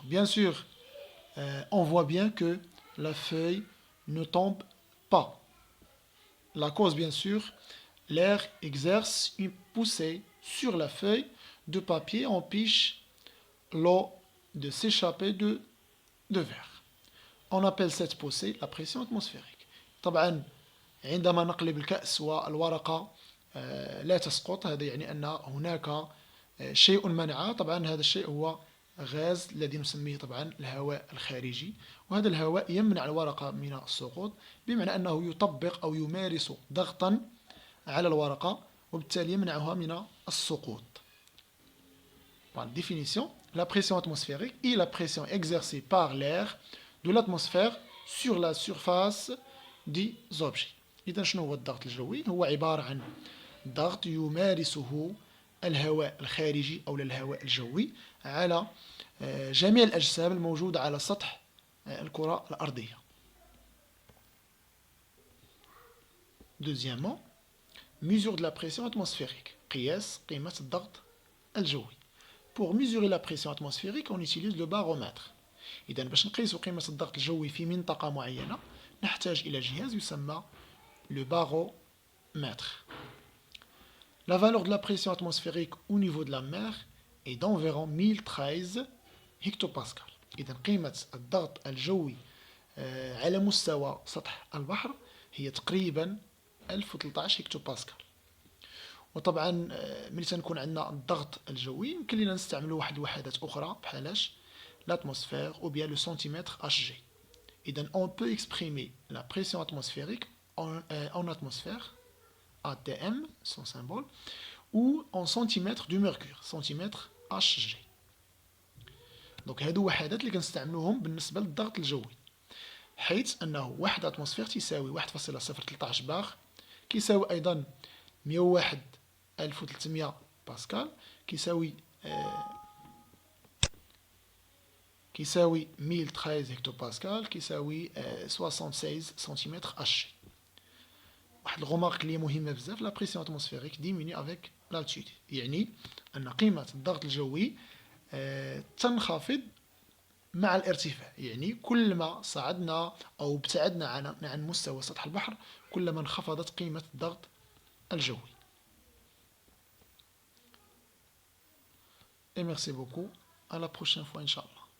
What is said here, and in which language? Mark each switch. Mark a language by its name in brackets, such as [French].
[French] Bien sûr, on voit bien que la feuille ne tombe pas. La cause, bien sûr, l'air exerce une poussée sur la feuille de papier, empêche l'eau de s'échapper de verre. On appelle cette poussée la pression atmosphérique. [Arabic] طبعا عندما نقلب الكأس والورقة لا تسقط هذا يعني أن هناك شيء منعه. طبعا هذا الشيء هو غاز الذي نسميه طبعا الهواء الخارجي وهذا الهواء يمنع الورقة من السقوط بمعنى أنه يطبق أو يمارس ضغطا على الورقة وبالتالي يمنعها من السقوط. [French] Par définition, la pression atmosphérique est la pression exercée par l'air de l'atmosphère sur la surface des objets. [Arabic] إذا شنو هو الضغط الجوي؟ هو عبارة عن ضغط يمارسه الهواء الخارجي أو الهواء الجوي على جميع الأجسام الموجودة على سطح الكرة الأرضية. [French] Deuxièmement, mesure de la pression atmosphérique. [Arabic] قياس قيمة الضغط الجوي. [French] Pour mesurer la pression atmosphérique, on utilise le baromètre. [Arabic] إذا باش نقيسوا قيمة الضغط الجوي في منطقة معينة نحتاج إلى جهاز يسمى le baromètre. [French] La valeur de la pression atmosphérique au niveau de la mer est d'environ 1013 هكتوباسكال. [Arabic] إذا قيمة الضغط الجوي على مستوى سطح البحر هي تقريبا 1013 هكتوباسكال. وطبعا ملي تنكون عندنا الضغط الجوي يمكن لنا نستعملوا واحد الوحدات أخرى بحالاش [French] l'atmosphère ou bien le centimètre Hg. إذا on peut exprimer la pression atmosphérique en atmosphère ATM, son symbole, ou en centimètres du mercure, centimètre Hg. [Arabic] دونك هادو وحدات اللي كنستعملوهم بالنسبة للضغط الجوي حيث أنه وحدة أتموسفير تساوي 1.013 بار كيساوي أيضا 101,300 باسكال كيساوي 1013 هكتوباسكال كيساوي 76 سنتيمتر Hg. واحد الغومارك اللي مهمه بزاف [French] لا بريسيون اتموسفيريك ديميني افيك لالتيود [Arabic] يعني ان قيمه الضغط الجوي تنخفض مع الارتفاع يعني كل ما صعدنا او ابتعدنا عن مستوى سطح البحر كلما انخفضت قيمه الضغط الجوي. [French] Et merci beaucoup. À la prochaine fois, Inch'Allah.